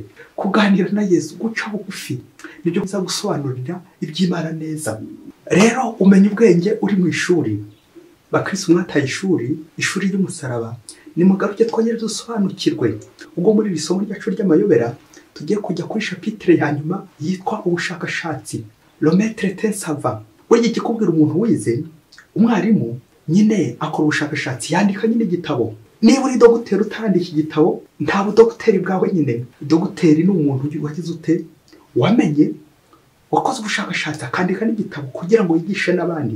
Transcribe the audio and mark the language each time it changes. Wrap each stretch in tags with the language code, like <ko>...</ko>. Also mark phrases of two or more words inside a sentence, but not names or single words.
<rw>Kuganira na Yesu, guca bugufi, nibyo biza gusobanurira iby'Imana neza. Rero umenya ubwenge uri mu ishuri. Bakristo mwataye ishuri ry'umusaraba. Nimugaruke twongere dusobanukirwe. Ubwo muri iri somo ryacu ry'amayobera tugiye kujya kuri chapitre ya nyuma yitwa ubushakashatsi,</rw> <fr>le maître te savant.</fr> <rw>Burya ikikubwira umuntu wize, umwarimu nyine akora ubushakashatsi yandika nyine igitabo. Niba uri dogiteri utarandika igitabo nta budogiteri bwawe nyine. Dogiteri ni umuntu wagize ute wamenye wakoze ubushakashatsi akandika n'igitabo kugira ngo yigishe n'abandi.</rw>